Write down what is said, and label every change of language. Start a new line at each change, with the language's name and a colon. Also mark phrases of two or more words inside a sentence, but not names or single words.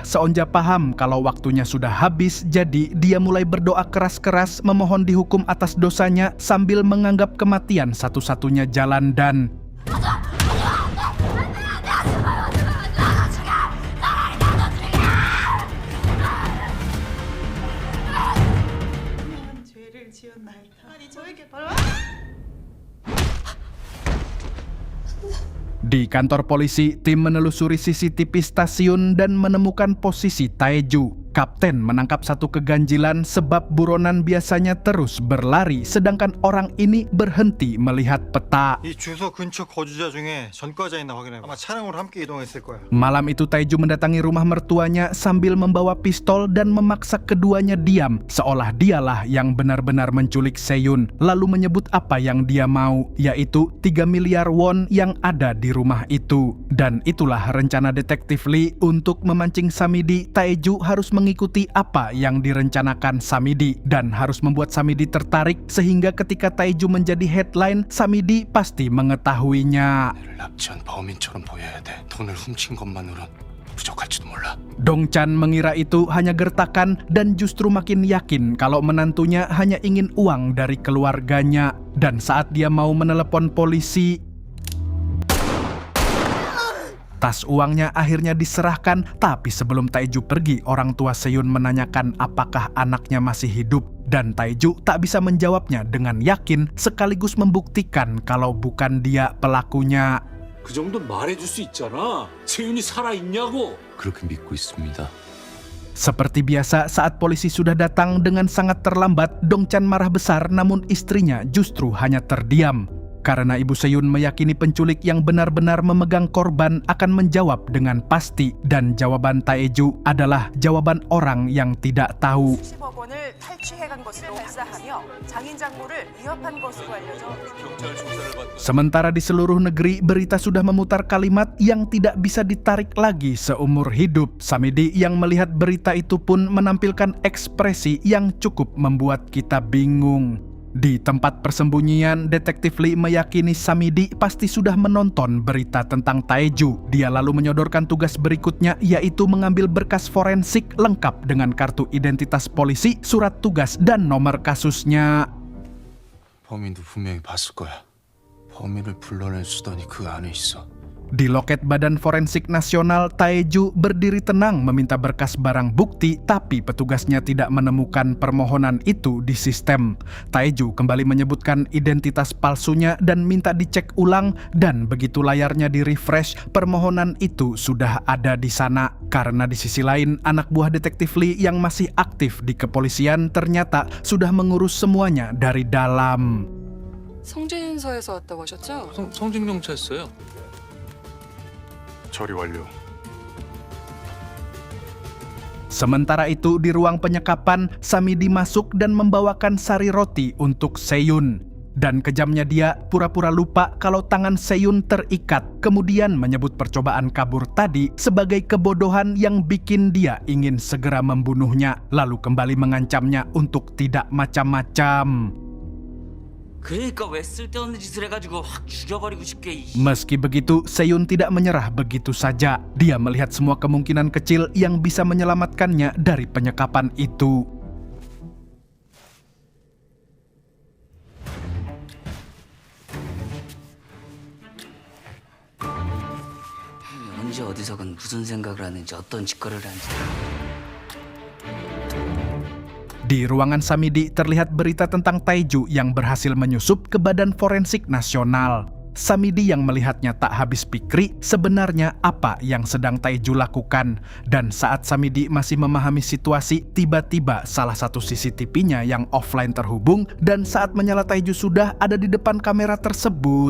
Indonesian: Seonja paham kalau waktunya sudah habis, jadi dia mulai berdoa keras-keras memohon dihukum atas dosanya sambil menganggap kematian satu-satunya jalan dan
Korean: 죄를 지었나이다. 아니 저에게 바로
Indonesian: di kantor polisi, tim menelusuri CCTV stasiun dan menemukan posisi Taeju. Kapten menangkap satu keganjilan sebab buronan biasanya terus berlari, sedangkan orang ini berhenti melihat peta.
Korean: 이 주소 근처 거주자 중에 전과자 있나 확인해. 아마 차량으로 함께 이동했을 거야.
Indonesian: Malam itu Taeju mendatangi rumah mertuanya sambil membawa pistol dan memaksa keduanya diam, seolah dialah yang benar-benar menculik Seyun, lalu menyebut apa yang dia mau, yaitu 3 miliar won yang ada di rumah itu. Dan itulah rencana detektif Lee untuk memancing Samidi. Taeju harus mengikuti apa yang direncanakan Samidi dan harus membuat Samidi tertarik sehingga ketika Taeju menjadi headline, Samidi pasti mengetahuinya.
Korean: 나를 납치한 범인처럼 보여야 돼. 돈을 훔친 것만으론 부족할지도 몰라.
Indonesian: Dongchan mengira itu hanya gertakan dan justru makin yakin kalau menantunya hanya ingin uang dari keluarganya. Dan saat dia mau menelepon polisi, tas uangnya akhirnya diserahkan, tapi sebelum Taeju pergi, orang tua Sehyun menanyakan apakah anaknya masih hidup. Dan Taeju tak bisa menjawabnya dengan yakin sekaligus membuktikan kalau bukan dia pelakunya.
Korean: 그 정도 말해줄 수 있잖아. 세윤이 살아있냐고. 그렇게 믿고 있습니다.
Indonesian: Seperti biasa, saat polisi sudah datang dengan sangat terlambat, Dongchan marah besar namun istrinya justru hanya terdiam. Karena Ibu Sehyun meyakini penculik yang benar-benar memegang korban akan menjawab dengan pasti, dan jawaban Taeju adalah jawaban orang yang tidak tahu.
Korean: 수십억 원을 탈취해간 것으로 발사하며 장인 장모를 위협한 것으로 알려져
Indonesian: Sementara di seluruh negeri, berita sudah memutar kalimat yang tidak bisa ditarik lagi seumur hidup. Samidi yang melihat berita itu pun menampilkan ekspresi yang cukup membuat kita bingung. Di tempat persembunyian, Detektif Lee meyakini Samidi pasti sudah menonton berita tentang Taeju. Dia lalu menyodorkan tugas berikutnya, yaitu mengambil berkas forensik lengkap dengan kartu identitas polisi, surat tugas, dan nomor kasusnya.
Korean: 범인도 분명히 봤을 거야. 범인을 불러낼 수단이 그 안에 있어.
Indonesian: Di loket Badan Forensik Nasional, Taeju berdiri tenang meminta berkas barang bukti, tapi petugasnya tidak menemukan permohonan itu di sistem. Taeju kembali menyebutkan identitas palsunya dan minta dicek ulang, dan begitu layarnya di-refresh, permohonan itu sudah ada di sana. Karena di sisi lain, anak buah Detektif Lee yang masih aktif di kepolisian ternyata sudah mengurus semuanya dari dalam.
Korean: 성진서에서 왔다고 하셨죠? 성진경찰서요. 처리 완료.
Indonesian: Sementara itu di ruang penyekapan, Samidi masuk dan membawakan sari roti untuk Sehyun. Dan kejamnya dia pura-pura lupa kalau tangan Sehyun terikat, kemudian menyebut percobaan kabur tadi sebagai kebodohan yang bikin dia ingin segera membunuhnya, lalu kembali mengancamnya untuk tidak macam-macam.
Korean: 그러니까 왜 쓸데없는 짓을 해가지고 확 죽여버리고 싶게.
Indonesian: Meski begitu, Sehyun tidak menyerah begitu saja. Dia melihat semua kemungkinan kecil yang bisa menyelamatkannya dari penyekapan itu.
Korean: 언제 어디서건 무슨 생각을 하는지 어떤 짓거리를 하는지.
Indonesian: Di ruangan Samidi terlihat berita tentang Taeju yang berhasil menyusup ke Badan Forensik Nasional. Samidi yang melihatnya tak habis pikir sebenarnya apa yang sedang Taeju lakukan. Dan saat Samidi masih memahami situasi, tiba-tiba salah satu CCTV-nya yang offline terhubung, dan saat menyala Taeju sudah ada di depan kamera tersebut.